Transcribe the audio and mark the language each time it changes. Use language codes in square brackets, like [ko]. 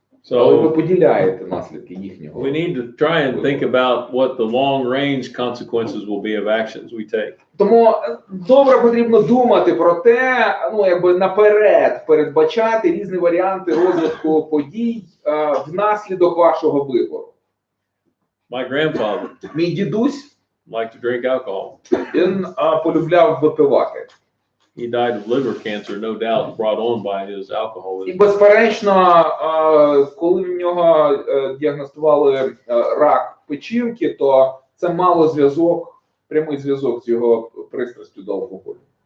[uk] Але ви поділяєте наслідки їхнього. [en] We need to try and think about what the long-range consequences will be of actions we take. [uk] Тому добре потрібно думати про те, наперед передбачати різні варіанти розвитку подій внаслідок вашого вибору. [en] My grandfather [uk] Мій дідусь [en] liked to drink alcohol. [uk] Він полюбляв випивати. [en] He died of liver cancer, no doubt, brought on by his alcoholism. [uk] І безперечно, коли в нього діагностували рак печінки, то це мало прямий зв'язок з його пристрастю до алкоголю.